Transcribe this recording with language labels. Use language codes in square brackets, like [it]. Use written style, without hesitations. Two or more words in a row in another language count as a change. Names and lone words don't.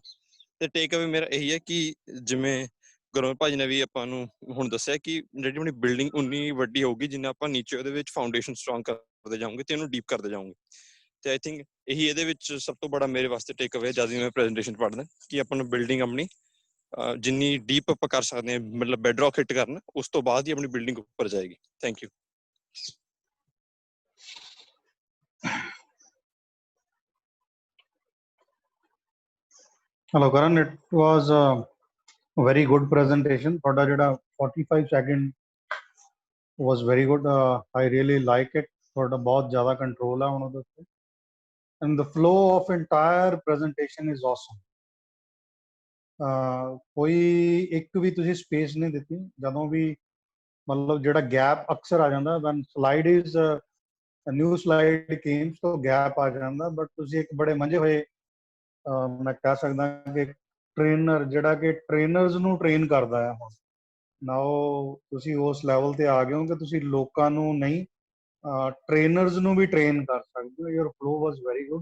[pa] ਤੇ [en] take away [pa] ਮੇਰਾ ਇਹੀ ਹੈ ਕਿ ਜਿਵੇਂ ਗੁਰਮੇਲ ਭਾਜੀ ਨੇ ਵੀ ਆਪਾਂ ਨੂੰ ਹੁਣ ਦੱਸਿਆ ਕਿ ਜਿਹੜੀ ਆਪਣੀ ਬਿਲਡਿੰਗ ਉਨੀ ਵੱਡੀ ਹੋਊਗੀ ਜਿੰਨਾ ਆਪਾਂ ਨੀਚੇ ਉਹਦੇ ਵਿੱਚ [en] foundation strong [pa] ਕਰਦੇ ਜਾਵਾਂਗੇ ਤੇ ਉਹਨੂੰ ਡੀਪ ਕਰਦੇ ਜਾਵਾਂਗੇ। ਤੇ [en] I think [pa] ਇਹੀ ਇਹਦੇ ਵਿੱਚ ਸਭ ਤੋਂ ਬੜਾ ਮੇਰੇ ਵਾਸਤੇ [en] take away [pa] ਜਦ ਵੀ ਮੈਂ ਪ੍ਰੈਜੈਂਟੇਸ਼ਨ ਪੜ੍ਹਦਾ, ਕਿ ਆਪਾਂ ਨੂੰ ਬਿਲਡਿੰਗ ਆਪਣੀ ਜਿੰਨੀ ਡੀਪ ਆਪਾਂ ਕਰ ਸਕਦੇ ਹਾਂ, ਮਤਲਬ [en] bedrock hit [pa] ਕਰਨਾ, ਉਸ ਤੋਂ ਬਾਅਦ ਹੀ ਆਪਣੀ ਬਿਲਡਿੰਗ ਉੱਪਰ ਜਾਏਗੀ। [en] Thank you. Hello Karan, it was a very good presentation. [pa] ਥੋੜ੍ਹਾ ਜ਼ਿਆਦਾ [en] 45 second was very good. I really like it. [pa] ਥੋੜ੍ਹਾ ਬਹੁਤ ਜ਼ਿਆਦਾ control ਹੈ ਉਨ੍ਹਾਂ ਦੇ ਉੱਤੇ, [en] and the flow of entire presentation is awesome. [pa] ਕੋਈ ਇੱਕ ਵੀ ਤੁਸੀਂ ਸਪੇਸ ਨਹੀਂ ਦਿੱਤੀ, ਜਦੋਂ ਵੀ ਮਤਲਬ ਜਿਹੜਾ ਗੈਪ ਅਕਸਰ ਆ ਜਾਂਦਾ [en] when slide is new slide came so gap [pa] ਆ ਜਾਂਦਾ, ਬਟ ਤੁਸੀਂ ਇੱਕ ਬੜੇ ਮੰਝੇ ਹੋਏ ਮੈਂ ਕਹਿ ਸਕਦਾ ਕਿ ਟ੍ਰੇਨਰ ਜਿਹੜਾ ਕਿ ਟ੍ਰੇਨਰਸ ਨੂੰ ਟ੍ਰੇਨ ਕਰਦਾ ਹੈ ਹੁਣ ਨਾ, ਉਹ ਤੁਸੀਂ ਉਸ ਲੈਵਲ ਤੇ ਆ ਗਏ ਹੋ ਕਿ ਤੁਸੀਂ ਲੋਕਾਂ ਨੂੰ ਨਹੀਂ ਟ੍ਰੇਨਰਸ ਨੂੰ ਵੀ ਟ੍ਰੇਨ ਕਰ ਸਕਦੇ ਹੋ। [en] Your flow was very good.